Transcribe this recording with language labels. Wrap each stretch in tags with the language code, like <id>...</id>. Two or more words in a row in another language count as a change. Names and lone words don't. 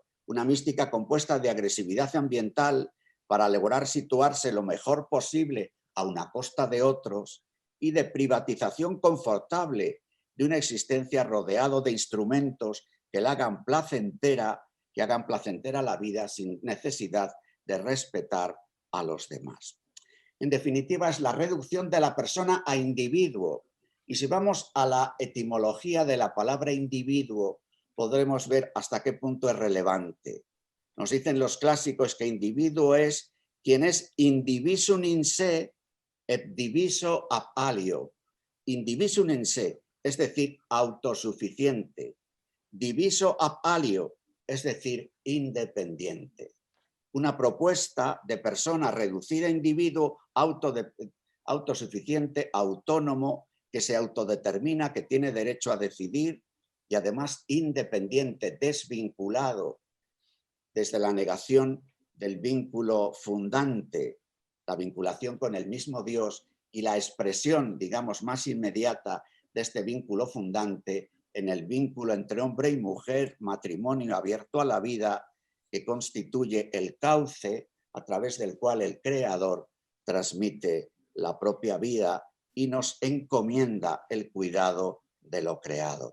<es>Una mística compuesta de agresividad ambiental para lograr situarse lo mejor posible a una costa de otros y de privatización confortable de una existencia rodeado de instrumentos que la hagan placentera, la vida sin necesidad de respetar a los demás. En definitiva, es la reducción de la persona a individuo. Y si vamos a la etimología de la palabra individuo, podremos ver hasta qué punto es relevante. Nos dicen los clásicos que individuo es quien es</es> <la>indivisum in se et diviso ab alio. Indivisum in se,</la> <es>es decir, autosuficiente.</es> <la>Diviso ab alio,</la> <es>es decir, independiente. Una propuesta de persona reducida a individuo autosuficiente, autónomo, que se autodetermina, que tiene derecho a decidir y además independiente, desvinculado desde la negación del vínculo fundante, la vinculación con el mismo Dios y la expresión, digamos, más inmediata de este vínculo fundante en el vínculo entre hombre y mujer, matrimonio abierto a la vida, que constituye el cauce a través del cual el Creador transmite la propia vida y nos encomienda el cuidado de lo creado.</es>